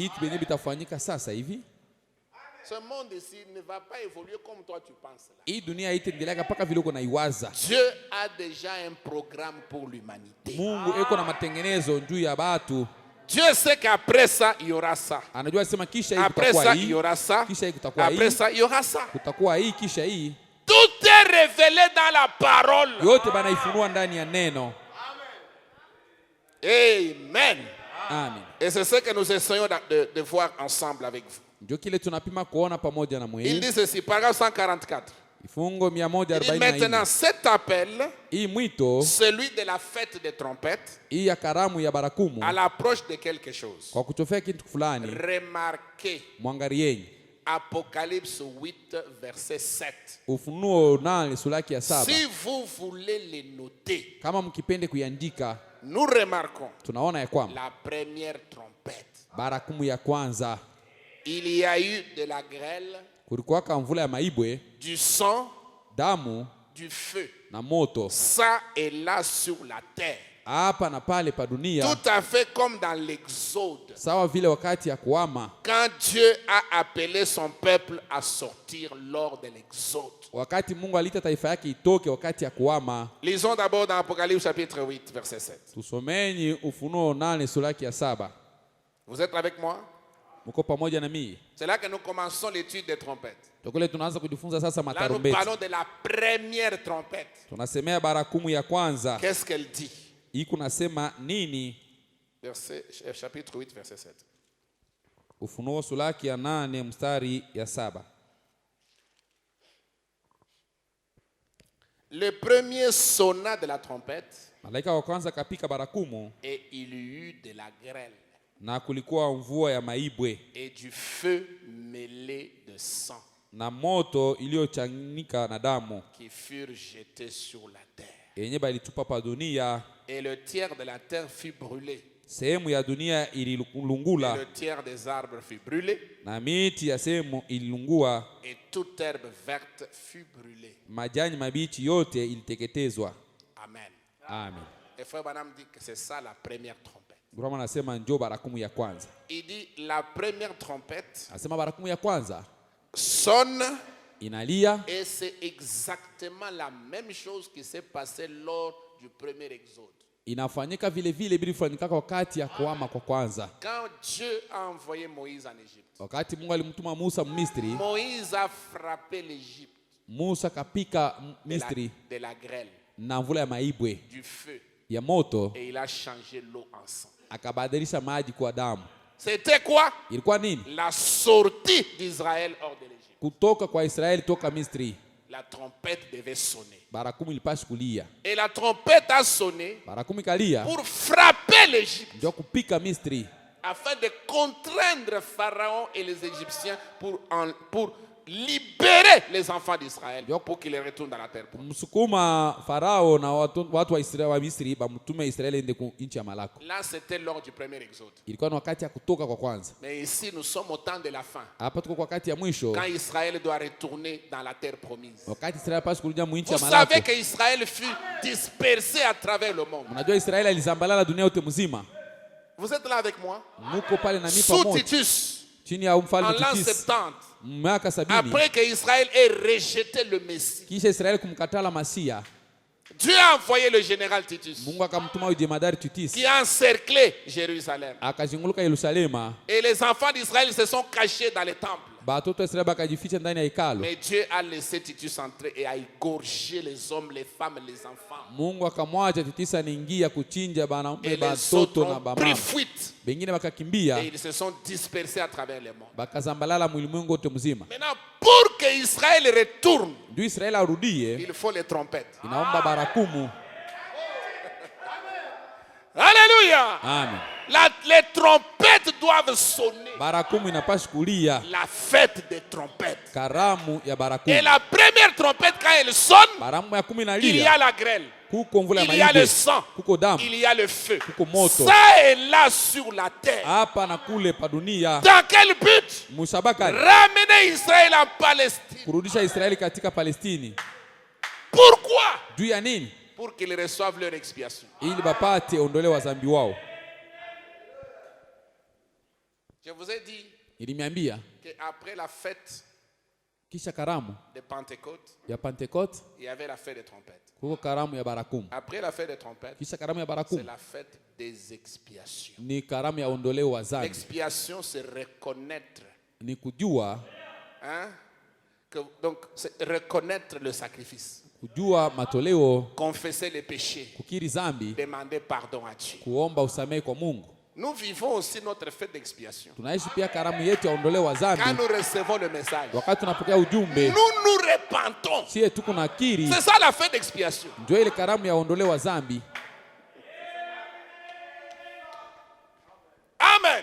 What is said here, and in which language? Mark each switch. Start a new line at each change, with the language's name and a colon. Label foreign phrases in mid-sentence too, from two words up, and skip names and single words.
French: Ce monde ici ne va pas évoluer comme toi tu penses là. Dieu a déjà un programme pour l'humanité. Dieu sait qu'après ça, il y aura ça.
Swahili: Anajua sema kisha hii
French: Après
Swahili: kutakuwa
French: ça,
Swahili: hii.
French: il y aura ça.
Swahili: Kisha hii kutakuwa hii.
French: Après ça, il y aura ça.
Swahili: Kutakuwa hii kisha hii.
French: Tout est révélé dans la parole.
Swahili: Yote banaifunua ndani ya neno. Amen. Amen.
French: Et c'est ce que nous essayons de voir ensemble avec vous.
Swahili: Ndio kile tunapima kuona pamoja na
French: Il
Swahili: mwili.
French: dit ceci, paragraphe 144.
Swahili: Ifungo
French: Il dit 144. maintenant cet appel,
Swahili: Hii mwito,
French: celui de la fête des trompettes,
Swahili: hii ya karamu ya barakumu,
French: à l'approche de quelque chose.
Swahili: kwa kutofea kitu fulani,
French: Remarquez
Swahili: mwangalieni.
French: Apocalypse 8, verset 7.
Swahili: Ufunuo 8 sura ya 7.
French: Si vous voulez les noter,
Swahili: Kama mkipende kuiandika,
French: nous remarquons
Swahili: tunaona ya kwamba
French: la première trompette.
Swahili: barakumu ya kwanza,
French: Il y a eu de la grêle,
Swahili: kulikuwa mvula ya maibwe,
French: du sang,
Swahili: damu
French: du feu.
Swahili: na moto,
French: Ça et là sur la terre.
Swahili: hapa na pale pa dunia,
French: Tout à fait comme dans l'Exode.
Swahili: sawa vile wakati ya kuama,
French: Quand Dieu a appelé son peuple à sortir lors de l'Exode.
Swahili: wakati Mungu alita taifa yake itoke wakati ya kuama.
French: Lisons d'abord dans Apocalypse chapitre 8, verset 7.
Swahili: Tusomeni Ufunuo 8 sura ya 7.
French: Vous êtes avec moi?
Swahili: Mko pamoja na mimi?
French: C'est là que nous commençons l'étude des trompettes.
Swahili: Tukule tunaanza kujifunza sasa
French: Là, nous
Swahili: matarumbeti.
French: parlons de la première trompette.
Swahili: Tunasemea barakumu ya kwanza.
French: Qu'est-ce qu'elle dit?
Swahili: Hii kunasema nini?
French: Chapitre 8, verset 7.
Swahili: Ufunuo sura ya 8 mstari ya 7.
French: Le premier sonna de la trompette
Swahili: Malaika wa kwanza kapika barakumu,
French: et il y eut de la grêle
Swahili: na kulikuwa mvua ya maibwe
French: et du feu mêlé de sang
Swahili: na moto iliyochanganyika na damu,
French: qui furent jetés sur la terre.
Swahili: yenye balitupa pa dunia.
French: Et le tiers de la terre fut brûlé.
Swahili: Sehemu ya dunia
French: Et
Swahili: ililungula,
French: le tiers des arbres fut brûlé.
Swahili: na miti ya sehemu ililungua,
French: Et toute herbe verte fut brûlée.
Swahili: majani mabichi yote iliteketezwa. Amen. Amen.
French: Et frère Branham dit que c'est ça la première trompette.
Swahili: Gurama anasema njoo barakumu ya kwanza.
French: Il dit la première trompette
Swahili: Anasema barakumu ya kwanza
French: sonne
Swahili: inalia,
French: et c'est exactement la même chose qui s'est passée lors du premier exode.
Swahili: inafanyika vile vile bilifanyika wakati ya kuama kwa kwanza.
French: Quand Dieu a envoyé Moïse en Égypte,
Swahili: Wakati Mungu alimtuma Musa Misri,
French: Moïse a frappé l'Égypte
Swahili: Musa kapika Misri
French: de la grêle,
Swahili: na mvula ya maibwe
French: du feu,
Swahili: ya moto,
French: et il a changé l'eau en sang.
Swahili: akabadilisha maji kuwa damu.
French: C'était quoi?
Swahili: Ilikuwa nini?
French: La sortie d'Israël hors de l'Égypte.
Swahili: Kutoka kwa Israeli toka Misri.
French: La trompette devait sonner.
Swahili: Barakumu ilipaswa kulia.
French: Et la trompette a sonné
Swahili: Barakumu ikalia
French: pour frapper l'Égypte,
Swahili: ndio kupika Misri,
French: afin de contraindre Pharaon et les Égyptiens pour libérer les enfants d'Israël, pour qu'ils retournent dans la terre.
Swahili: msukuma Farao na watu wa Israeli wa Misri bamtume Israeli ende nchi ya Malako.
French: Là, c'était lors du premier exode.
Swahili: Ilikuwa ni wakati ya kutoka kwa kwanza.
French: Mais ici, nous sommes au temps de la fin,
Swahili: Hapa tuko kwa wakati ya mwisho,
French: quand Israël doit retourner dans la terre promise.
Swahili: wakati Israeli paswa kurudia mu nchi ya
French: Vous
Swahili: Malako.
French: savez que Israël fut dispersé à travers le monde.
Swahili: Unajua Israeli alizambalala dunia yote mzima.
French: Vous êtes là avec moi?
Swahili: Muko pale na mimi
French: Sous
Swahili: pamoja. Titus, Chini ya
French: en
Swahili: mfalme
French: l'an
Swahili: Titus. 70, Miaka 70.
French: après que Israël ait rejeté le Messie,
Swahili: Kisha Israeli kumkatala Masia,
French: Dieu a envoyé le général Titus,
Swahili: Mungu akamtuma ujemadari Titus,
French: qui a encerclé Jérusalem.
Swahili: akazunguluka Yerusalema.
French: Et les enfants d'Israël se sont cachés dans les temples.
Swahili: Batoto wa Israeli bakajificha ndani ya hekalu.
French: Mais Dieu a laissé Titus entrer et a égorgé les hommes, les femmes, les enfants.
Swahili: Mungu akamwacha Titus anaingia kuchinja banaume,
French: Et les
Swahili: batoto
French: autres
Swahili: na
French: ont
Swahili: bamama.
French: pris fuite.
Swahili: Bengine bakakimbia,
French: Et ils se sont dispersés à travers le monde.
Swahili: bakazambalala mwilimwengu wote mzima.
French: Maintenant, pour que Israël retourne,
Swahili: Ndio Israeli arudie,
French: il faut les trompettes.
Swahili: inaomba barakumu. Alléluia! Amen.
French: Les trompettes doivent sonner.
Swahili: Barakumu inapaswa kulia,
French: La fête des trompettes.
Swahili: karamu ya
French: Et
Swahili: barakumu.
French: la première trompette, quand elle sonne,
Swahili: Baramu ya kumi
French: il y a
Swahili: inalia,
French: la grêle,
Swahili: kuko mvula ya
French: il y a le
Swahili: maibwe,
French: sang,
Swahili: kuko damu,
French: il y a le feu.
Swahili: kuko moto.
French: Ça est là sur la terre.
Swahili: Hapa na kule pa dunia.
French: Dans quel but?
Swahili: Musabaka
French: Ramener Israël en Palestine.
Swahili: kurudisha Israeli katika Palestini.
French: Pourquoi?
Swahili: Juu ya nini?
French: Pour qu'ils reçoivent leur expiation.
Swahili: Ili bapate ondolewa dhambi wao.
French: Je vous ai dit
Swahili: Nilimiambia
French: qu'après la fête
Swahili: Kisha karamu
French: de Pentecôte,
Swahili: ya Pentecote,
French: il y avait la fête des trompettes.
Swahili: kuko karamu ya barakumu.
French: Après la fête des trompettes,
Swahili: Kisha karamu ya
French: c'est
Swahili: barakumu
French: la fête des expiations.
Swahili: ni karamu ya ondoleo wa dhambi.
French: L'expiation, c'est reconnaître.
Swahili: Ni kujua,
French: Donc, c'est reconnaître le sacrifice.
Swahili: kujua matoleo,
French: Confesser les péchés.
Swahili: kukiri zambi,
French: Demander pardon à Dieu.
Swahili: kuomba usamehe kwa Mungu.
French: Nous vivons aussi notre fête d'expiation.
Swahili: Tunaishi pia karamu yetu ya ondoleo wa
French: Quand
Swahili: dhambi.
French: nous recevons le message,
Swahili: Wakati tunapokea ujumbe,
French: nous nous repentons.
Swahili: sie tuko na kiri,
French: C'est ça la fête d'expiation.
Swahili: ndio ile karamu ya ondoleo wa dhambi. Amen.